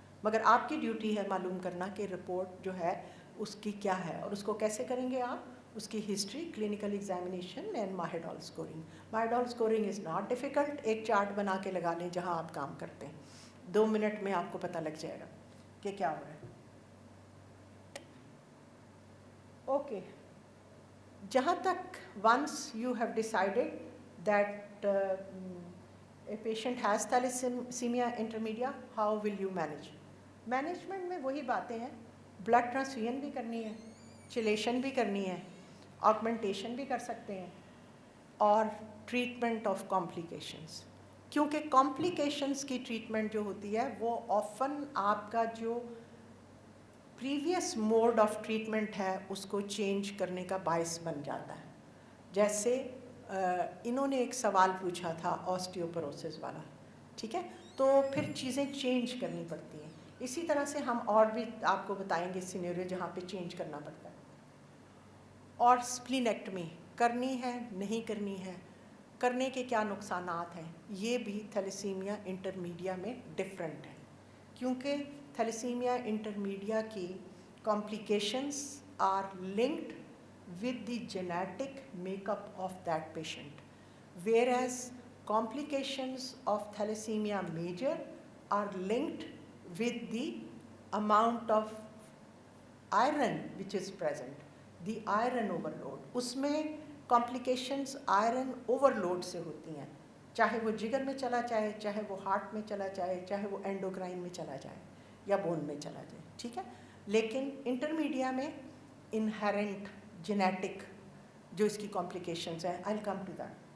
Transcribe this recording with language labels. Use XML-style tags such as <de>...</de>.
<hi>मगर आपकी ड्यूटी है मालूम करना कि रिपोर्ट जो है उसकी क्या है, और उसको कैसे करेंगे आप, उसकी history, clinical examination and माहिडॉल scoring.</hi> <en>Mahidol scoring is not difficult,</en> <hi>एक चार्ट बना के लगा लें जहाँ आप काम करते हैं, 2 मिनट में आपको पता लग जाएगा कि क्या हो रहा है. ओके, जहाँ तक</hi> <en>once you have decided that a patient has thalassemia intermedia, how will you manage?</en> <hi>Management में वही बातें हैं, blood transfusion भी करनी है, chelation भी करनी है, augmentation भी कर सकते हैं, और</hi> <en>treatment of complications.</en> <hi>क्योंकि complications की treatment जो होती है वो often आपका जो</hi> <en>previous mode of treatment</en> <hi>है उसको change करने का बायस बन जाता है. जैसे इन्होंने एक सवाल पूछा था ऑस्टियोपोरोसिस वाला, ठीक है, तो फिर चीज़ें चेंज करनी पड़ती हैं. इसी तरह से हम और भी आपको बताएंगे सिनेरियो जहाँ पे चेंज करना पड़ता है. और स्प्लीनेक्टमी करनी है नहीं करनी है, करने के क्या नुकसानात हैं, ये भी थैलेसीमिया इंटरमीडिया में डिफरेंट है. क्योंकि थैलेसीमिया इंटरमीडिया की</hi> <en>Complications are linked with the genetic makeup of that patient, whereas complications of thalassemia major are linked with the amount of iron which is present, the iron overload.</en> <hi>उसमें complications iron overload से होती हैं, चाहे वो जिगर में चला जाए, चाहे वो हार्ट में चला जाए, चाहे वो एंडोक्राइन में चला जाए या बोन में चला जाए, ठीक है. लेकिन इंटरमीडिया में इनहेरेंट जेनेटिक जो इसकी कॉम्प्लिकेशंस हैं,</hi> <en>I will come to that.</en>